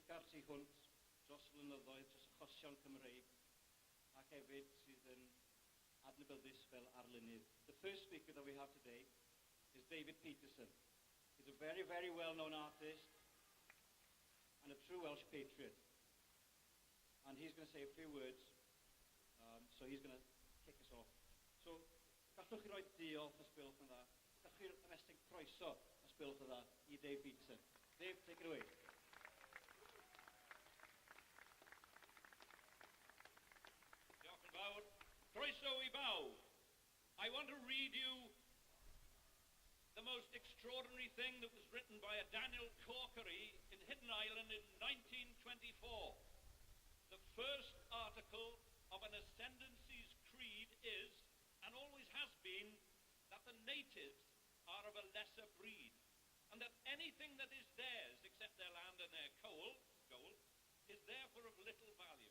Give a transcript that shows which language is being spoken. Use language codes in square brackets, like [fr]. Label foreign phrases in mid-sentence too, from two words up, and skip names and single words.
[cy] tu hwnt dros flynyddoedd, dros achosion Cymreig, ac hefyd sydd yn adnabyddus fel arlunydd. [en] The first speaker that we have today is David Peterson. He's a very, very well-known artist and a true Welsh patriot. And he's going to say a few words, so he's going to kick us off. So, [cy] gallwch chi roi diolch os bylwch yn dda. Gallwch chi'r ymestyn croeso os bylwch yn dda i Dave Peterson. [en] Dave, take it away. [cy] Diolch yn fawr. Croeso i bawb. [en] I want to read you the most extraordinary thing that was written by a Daniel Corkery in Hidden Island in 1924. The first article of an ascendancy's creed is, and always has been, that the natives are of a lesser breed, and that anything that is theirs, except their land and their gold, is therefore of little value.